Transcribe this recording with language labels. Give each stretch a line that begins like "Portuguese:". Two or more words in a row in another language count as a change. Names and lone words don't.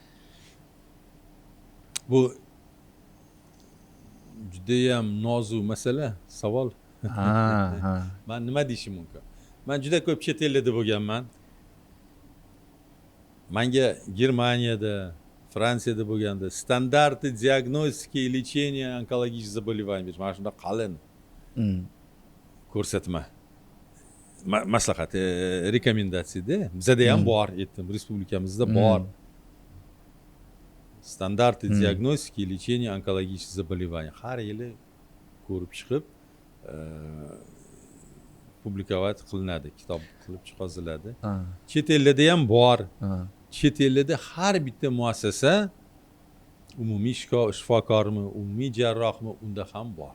Uzbek: Bu juda ham nozik masala, savol. Men nima deyishim mumkin? Men juda ko'p chet ellarda bo'lganman. Menga Germaniyada, Fransiyada bo'lganda
Russian: стандарты диагностики и лечения онкологических заболеваний,
Uzbek: mana shunda qalin ko'rsatma. Maslahat, rekomendatsiyada bizada ham bor, aytdim, respublikamizda bor.
Russian: Стандарты диагностики и лечения онкологических заболеваний
Uzbek: har yili ko'rib chiqib publikovat qilinadi, kitob qilib chiqaziladi. Chet ellarda ham bor. Chet ellarda har bitta muassasa umumiy shifokormi, umumiy jarrohmi unda ham bor.